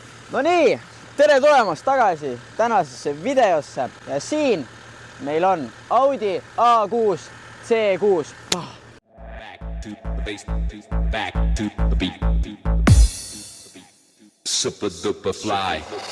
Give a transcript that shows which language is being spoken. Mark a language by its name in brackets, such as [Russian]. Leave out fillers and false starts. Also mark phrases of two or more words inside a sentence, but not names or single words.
[Estonian] No nii, tere tulemast tagasi tänasesse videosse ja siin meil on Audi A6 C6. [English] Back to the bass, back to the beat. Super duper fly.